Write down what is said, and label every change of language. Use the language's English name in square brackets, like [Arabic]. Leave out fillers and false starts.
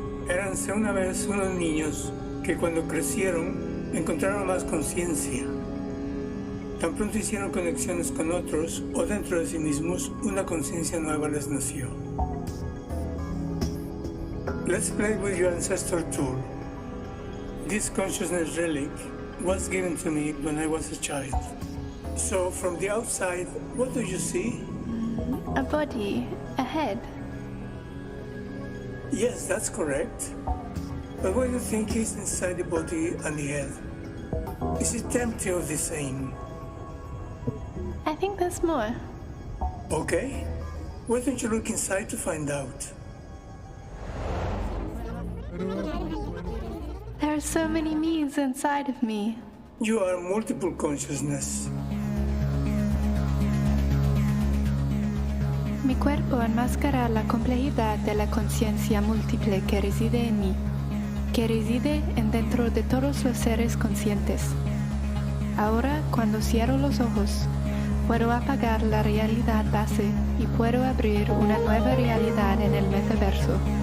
[Spanish] Éranse una vez unos niños que cuando crecieron encontraron más conciencia. Tan pronto hicieron conexiones con otros o dentro de sí mismos, una conciencia nueva les nació. [English] Let's play with your ancestor tool. This consciousness relic was given to me when I was a child. So from the outside, what do you see? A body, a head. Yes, that's correct. But what do you think is inside the body and the head? Is it empty or the same? I think there's more. Okay. Why don't you look inside to find out? There are so many me's inside of me. You are multiple consciousness. [Spanish] Mi cuerpo enmascara la complejidad de la conciencia múltiple que reside en mí, que reside en dentro de todos los seres conscientes. Ahora, cuando cierro los ojos, puedo apagar la realidad base y puedo abrir una nueva realidad en el metaverso.